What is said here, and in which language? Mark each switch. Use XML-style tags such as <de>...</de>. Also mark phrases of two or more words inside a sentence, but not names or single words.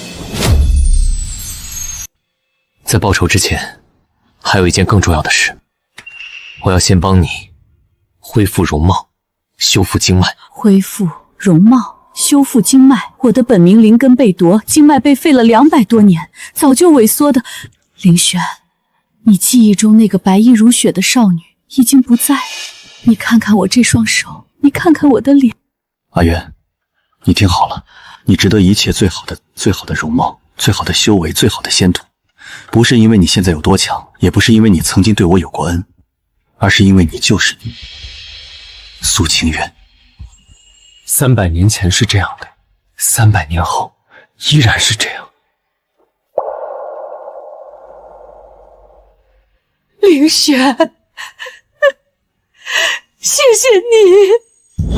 <zh>在報仇之前，還有一件更重要的事，我要先幫你恢復容貌，修復經脈。恢復容貌，修復經脈。我的本命靈根被奪，經脈被廢了200多年，早就萎縮的。凌玄，你記憶中那個白衣如雪的少女已經不在了。你看看我這雙手，你看看我的臉。阿淵，你聽好了，你值得一切最好的容貌，最好的修為，最好的仙途。不是因為你現在有多強，也不是因為你曾經對我有過恩，而是因為你就是你，蘇清淵。300年前是這樣的，300年後依然是這樣。凌玄，謝謝你。</zh>